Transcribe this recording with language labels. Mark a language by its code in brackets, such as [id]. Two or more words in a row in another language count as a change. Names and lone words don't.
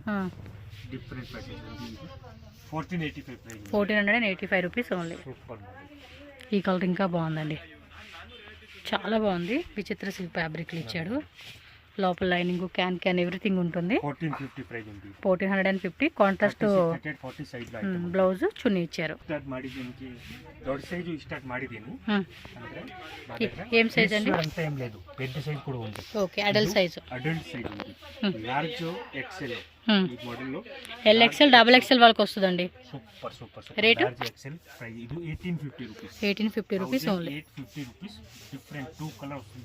[en] different package [te] ఉంది. 1485 ప్రైస్. [en] 1485 rupees only. [te] సూపర్. ఈ కలర్ ఇంకా బాగుందండి, చాలా బాగుంది. విచిత్ర [en] silk fabrics [te] ఇచ్చాడు. లోపల [en] lining can everything [te] ఉంటుంది. 1450 ప్రైస్ ఉంది. 1450 కాంట్రాస్ట్ [kn] 40 ಸೈಜ್ ಬ್ಲೌಸ್ ಚುನ್ನಿ ಇಚ್ಚಾರು. ಸ್ಟಾರ್ಟ್ ಮಾಡಿದ್ದೀನಿ ದೊಡ್ಡ ಸೈಜು ಸ್ಟಾರ್ಟ್ ಮಾಡಿದ್ದೀನಿ. ಅಂದ್ರೆ [te] ఏం సైజ్ అండి? అంత ఏం లేదు, పెద్ద సైజ్ కూడా ఉంది. [en] OK adult size. adult size [te] ఉంది. [en] large XL [te] ఈ మోడల్ లో [en] L XL double XL [te] వాళ్ళకి వస్తుందండి. [en] super super. [te] రేట్ [en] large XL price [te] ఇది 1850 రూపీస్. [en] 1850 rupees only. [te] 850 రూపీస్. [en] different 2 colour [te] వస్తుంది.